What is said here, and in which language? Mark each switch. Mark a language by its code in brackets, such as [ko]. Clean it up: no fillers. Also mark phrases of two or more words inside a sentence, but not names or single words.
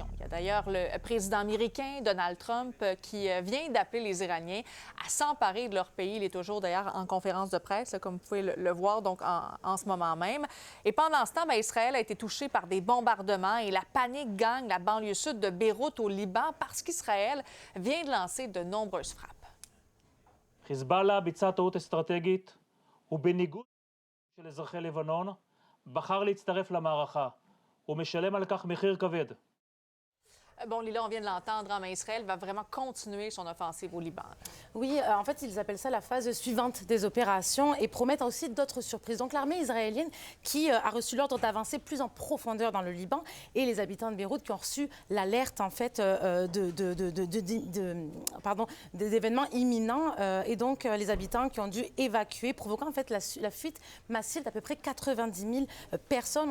[fr] Il y a d'ailleurs le président américain, Donald Trump, qui vient d'appeler les Iraniens à s'emparer de leur pays. Il est toujours d'ailleurs en conférence de presse, comme vous pouvez le voir donc en ce moment même. Et pendant ce temps, Israël a été touché par des bombardements et la panique gagne la banlieue sud de Beyrouth au Liban parce qu'Israël vient de lancer de nombreuses frappes. [he] חיזבאללה ביצע טעות אסטרטגית ובניגוד של אזרחי לבנון בחר להצטרף למערכה. הוא משלם על כך מחיר כבד. [fr] Bon, Lila, on vient de l'entendre, mais Israël va vraiment continuer son offensive au Liban. Oui, en fait, ils appellent ça la phase suivante des opérations et promettent aussi d'autres surprises. Donc, l'armée israélienne qui a reçu l'ordre d'avancer plus en profondeur dans le Liban et les habitants de Beyrouth qui ont reçu l'alerte, en fait, d'événements imminents et donc les habitants qui ont dû évacuer, provoquant en fait la fuite massive d'à peu près 90 000 personnes.